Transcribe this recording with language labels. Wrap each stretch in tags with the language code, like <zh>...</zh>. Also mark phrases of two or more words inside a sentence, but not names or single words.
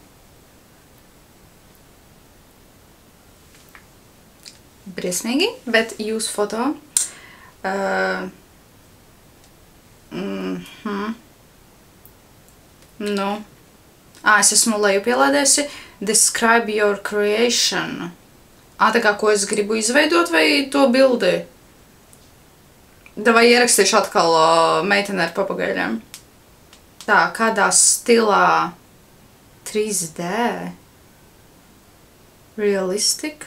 <lv>Briesmīgi, bet jūsu foto. Nu. Es esmu lejupielādējusi</lv> <en>Describe your creation.</en> <lv>Tā kā, ko es gribu izveidot vai to bildi? Davai ierakstīšu atkal meiteni ar papagaļiem. Tā, kādā stilā 3D? Realistic?</lv>